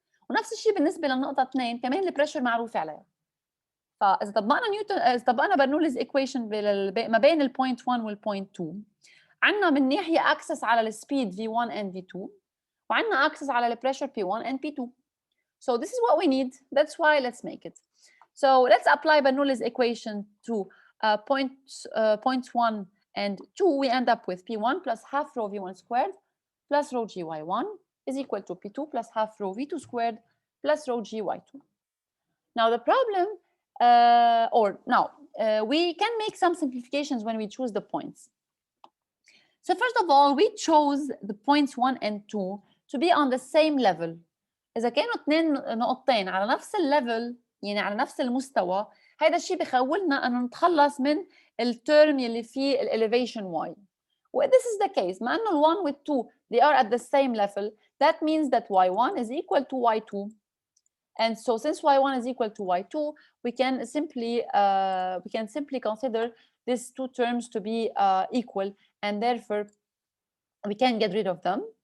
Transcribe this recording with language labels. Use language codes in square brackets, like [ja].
[ar] ونفس الشيء بالنسبة للنقطة 2 كمان البريشر معروفة عليها. فإذا طبقنا برنوليز equation ما بين البوينت 1 والبوينت 2، عندنا من ناحية access على السبيد [en] V1 and V2، [ar] وعندنا access على البريشر [en] P1 and P2. So this is what we need. That's why let's make it. So let's apply Bernoulli's equation to points 1 and 2. We end up with P1 plus half rho V1 squared plus rho GY1 is equal to P2 plus half rho V2 squared plus rho GY2. Now the problem, we can make some simplifications when we choose the points. So first of all, we chose the points 1 and 2 to be on the same level. [ar] إذا كانوا اثنين نقطتين على نفس الليفل، يعني على نفس المستوى، هذا الشيء بخولنا أنه نتخلص من الترم اللي فيه [en] elevation y. Well, this is the case. [ar] ما أنه ال [en] 1 with 2 they are at the same level, that means that y1 is equal to y2. And so since y1 is equal to y2, we can simply consider these 2 terms to be equal, and therefore we can get rid of them.